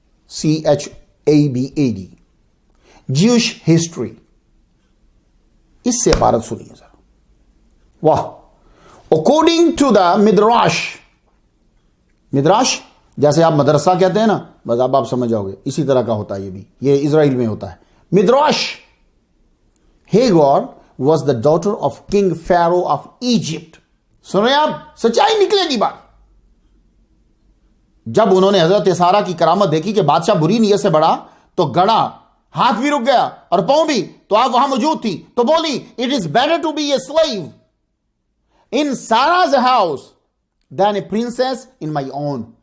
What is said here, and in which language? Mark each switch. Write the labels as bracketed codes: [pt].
[en] CHABAD Jewish history. [ur] اس سے عبارت سنیے ذرا. واہ. [en] according to the Midrash, [ur] مدراش جیسے آپ مدرسہ کہتے ہیں نا، بس اب آپ سمجھ جاؤ گے اسی طرح کا ہوتا ہے. یہ بھی یہ اسرائیل میں ہوتا ہے. مدراش. [en] Hagar was the daughter of King Pharaoh of Egypt. [ur] سن رہے ہیں آپ؟ سچائی نکلے گی بات. جب انہوں نے حضرت سارہ کی کرامت دیکھی کہ بادشاہ بری نیت سے بڑھا تو گڑا، ہاتھ بھی رک گیا اور پاؤں بھی، تو آپ وہاں موجود تھی تو بولی [en] it is better to be a slave in Sarah's house than a princess in my own.